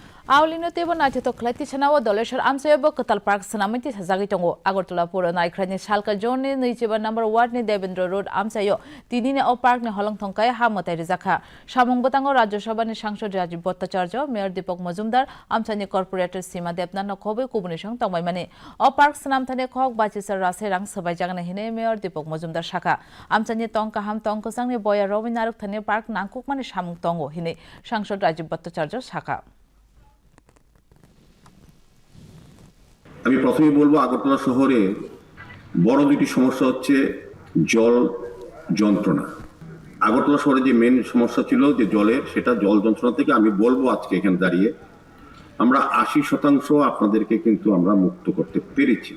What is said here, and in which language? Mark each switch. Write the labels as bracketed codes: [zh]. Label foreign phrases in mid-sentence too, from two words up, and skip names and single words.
[trp] Aulino tebo na to klati chana wa doleshar amsebo katal park sanamiti sajagi tongo Agartala pura na ikrani shalka jone nicheba number 1 ni Devendra Road amsayo tinine o park ni holong thongkai hamotai rizakha samong batango Rajya Sabha ni sangsad Rajiv Bhattacharya Mayor Deepak Majumdar amsani corporator Sima Debna no khobe kubunishang tongbai mane o park sanam thane khok bachisar rase rang sabai jagana hine Mayor Deepak Majumdar shaka amsani tongka ham tongkosang ni boya Robin Naruk thane park nangkuk mane samong tongo hine sangsad Rajiv Bhattacharya shaka [bn] আমি প্রথমেই বলবো আগরতলা শহরে বড় দুটি সমস্যা হচ্ছে জল যন্ত্রণা। আগরতলা শহরে যে মেন সমস্যা ছিল যে জলের, সেটা জল যন্ত্রণা থেকে আমি বলবো আজকে এখানে দাঁড়িয়ে আমরা 80% আপনাদেরকে কিন্তু আমরা মুক্ত করতে পেরেছি।